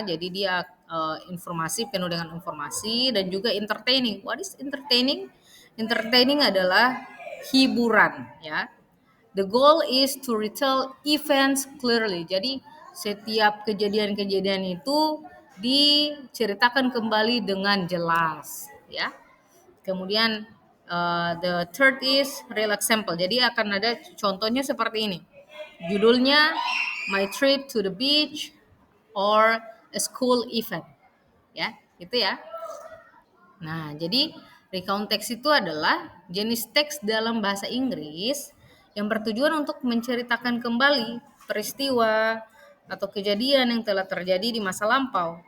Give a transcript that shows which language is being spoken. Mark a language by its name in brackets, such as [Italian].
[Indonesian] Jadi dia informasi, penuh dengan informasi dan juga entertaining. [English] What is entertaining? Entertaining [Indonesian] adalah hiburan, ya. [English] The goal is to retell events clearly. [Indonesian] Jadi setiap kejadian-kejadian itu diceritakan kembali dengan jelas, ya. Kemudian [English] the third is real example. [Indonesian] Jadi akan ada contohnya seperti ini. Judulnya My Trip to the Beach or a School Event. Ya, gitu ya. Nah, jadi recount text itu adalah jenis teks dalam bahasa Inggris yang bertujuan untuk menceritakan kembali peristiwa atau kejadian yang telah terjadi di masa lampau.